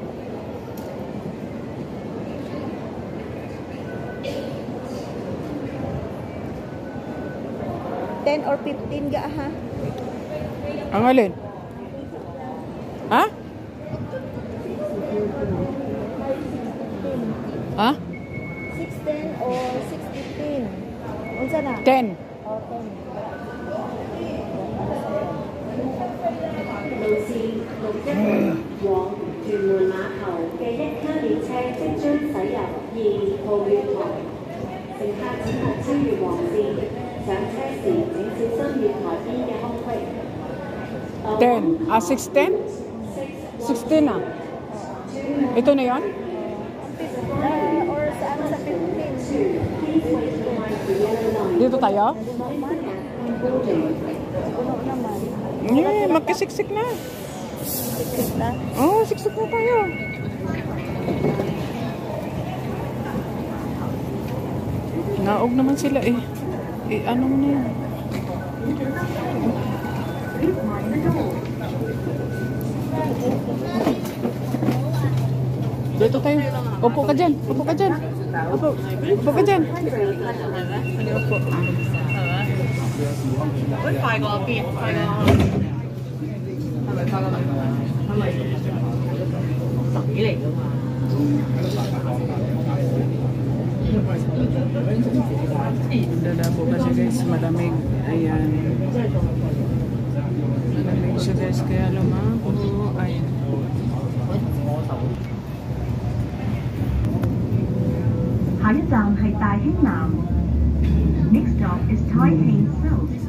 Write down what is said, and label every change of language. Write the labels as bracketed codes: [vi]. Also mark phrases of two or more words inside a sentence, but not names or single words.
[tl] 10 or 15 ga ha? Ang alin? Ha? Ha? 610 or 615? [ceb] Unsa na? [tl] 10. O, 10. [yue] 路線611往屯門碼頭嘅一卡列車即將駛入2號月台，乘客請勿超越黃線，上車時請小心月台邊嘅空隙。 [tl] 10. 610? 16 na. Ito na yan? Or saan sa 15? Dito tayo? Puno naman. Yeah, magkasiksik na. Siksik na. Oh, siksik na tayo. Naog naman sila eh. Ano mo na yan? Dito tayo. Upo ka dyan. Upo ka dyan. Upo ka dyan. Upo. [yue] 快過邊？快過係咪快過係咪水嚟㗎嘛？ [tl] Dadabo kasi guys, malamig. Ayan. Malamig siya guys, kaya lumabo. Ayan. [en] Next stop is Tai Hing Silks.